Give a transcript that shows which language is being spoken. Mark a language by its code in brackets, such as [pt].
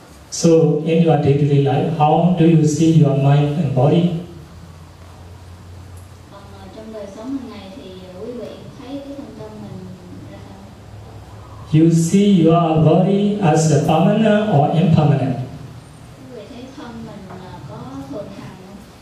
[en] So, in your day-to-day life, how do you see your mind and body? [vi] Trong đời sống hàng ngày thì quý vị thấy cái thân tâm mình ra sao? [en] You see your body as a permanent or impermanent? [vi] Quý vị thấy thân mình có thường hằng không?